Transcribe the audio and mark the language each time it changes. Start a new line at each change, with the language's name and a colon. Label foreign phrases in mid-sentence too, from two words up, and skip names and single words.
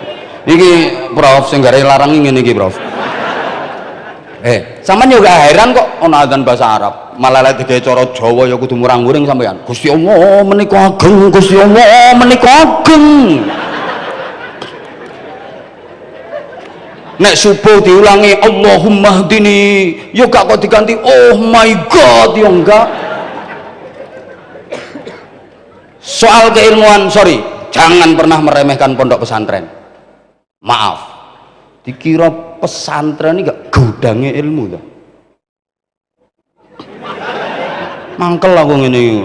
Javanese: Iki Prof sing gare larang ngene iki, Prof. Sampeyan juga heran kok ono adzan bahasa Arab. Malah lek digawe cara Jawa ya kudu murang-muring sampeyan. Gusti Allah menika ageng, Gusti Allah menika ageng. Nek subuh diulangi
Arabic: اللهم اهدني,
Javanese: yo gak kok diganti
English: oh my god,
Javanese: yo enggak.
Indonesian: Soal keilmuan, sorry, jangan pernah meremehkan pondok pesantren. Maaf, dikira pesantren ini gak gudangnya ilmu tuh.
Javanese: Mangkel aku ini.